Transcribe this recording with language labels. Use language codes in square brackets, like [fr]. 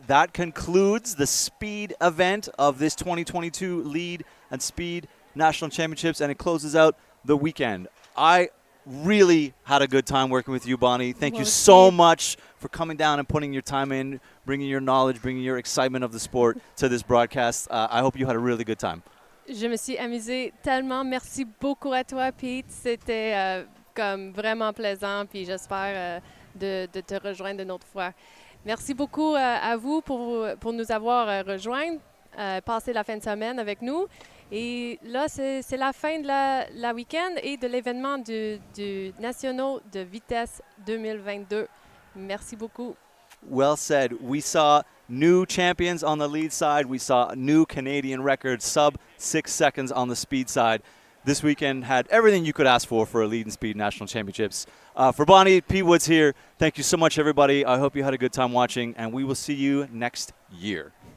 [en] That concludes the speed event of this 2022 Lead and Speed National Championships, and it closes out the weekend. I really had a good time working with you, Bonnie. Thank you so much for coming down and putting your time in, bringing your knowledge, bringing your excitement of the sport to this broadcast. I hope you had a really good time. [fr] Je me suis amusée tellement. Merci beaucoup à toi, Pete. C'était comme vraiment plaisant, puis j'espère de te rejoindre une autre fois. Merci beaucoup à vous pour nous avoir rejoints, passer la fin de semaine avec nous. Et là, c'est la fin de la week-end et de l'événement du National de vitesse 2022. Merci beaucoup. [en] Well said. We saw new champions on the lead side. We saw new Canadian records, sub 6 seconds on the speed side. This weekend had everything you could ask for a Lead and Speed National Championships. For Bonnie, Pete Woods here. Thank you so much, everybody. I hope you had a good time watching, and we will see you next year.